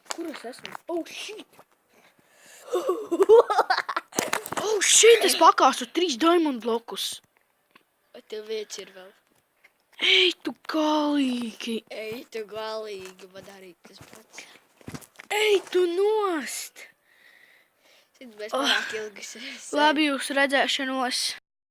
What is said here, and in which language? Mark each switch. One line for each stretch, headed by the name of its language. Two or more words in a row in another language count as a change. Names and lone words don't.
Latvian: es esmu?
English: Oh, shit! Oh, shit,
Latvian: es pakāstu 3 diamond blokus. Vai tev viens ir vēl? Ej, tu galīgi. Ej, tu galīgi, man arī tas pats. Ej, tu nost. Mēs pārāk ilgi esam. Labi, jūs redzēšanos.